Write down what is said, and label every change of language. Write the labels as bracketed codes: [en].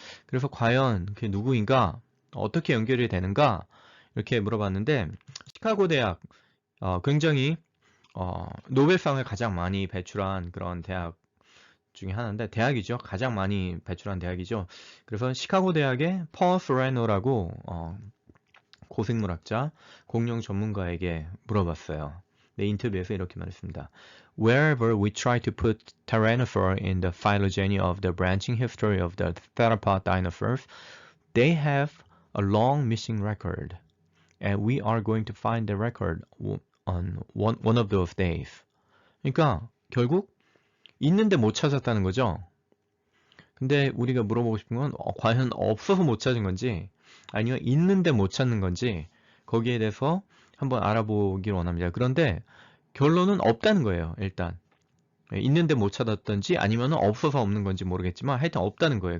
[ko] 그래서 과연 그게 누구인가, 어떻게 연결이 되는가 이렇게 물어봤는데, 시카고 대학 굉장히 노벨상을 가장 많이 배출한 그런 대학 중에 하나인데, 대학이죠. 가장 많이 배출한 대학이죠. 그래서 시카고 대학의 펄 소레노라고 고생물학자, 공룡 전문가에게 물어봤어요. 네, 인터뷰에서 이렇게 말했습니다. [en] Wherever we try to put Tyrannosaur in the phylogeny of the branching history of the theropod dinosaurs, they have a long missing record, and we are going to find the record on one of those days. [ko] 그러니까 결국 있는데 못 찾았다는 거죠. 근데 우리가 물어보고 싶은 건 과연 없어서 못 찾은 건지 아니면 있는데 못 찾는 건지 거기에 대해서 한번 알아보기를 원합니다. 그런데 결론은 없다는 거예요. 일단 있는데 못 찾았던지 아니면 없어서 없는 건지 모르겠지만 하여튼 없다는 거예요.